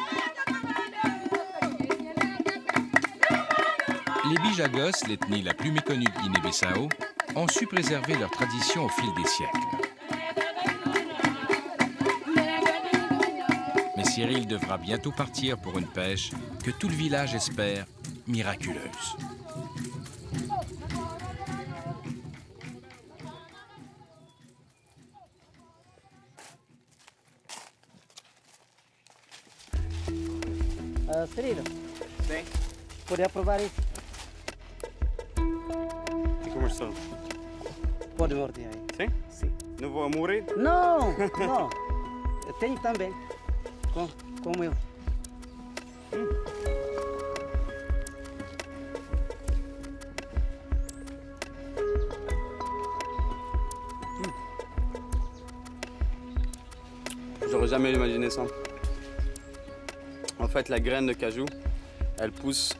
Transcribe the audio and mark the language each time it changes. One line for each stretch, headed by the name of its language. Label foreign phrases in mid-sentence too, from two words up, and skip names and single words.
French: Les Bijagos, l'ethnie la plus méconnue de Guinée-Bissau, ont su préserver leur tradition au fil des siècles. Mais Cyril devra bientôt partir pour une pêche que tout le village espère miraculeuse.
Portuguese: Cirilo, Sim? pode aprovar isso? E como estão? Pode ordem aí. Sim? Sim. Não vou morrer? Não, não. Eu tenho também. Como eu.
French: J'aurais jamais imaginé ça. En fait, la graine de cajou, elle pousse en dessous du fruit.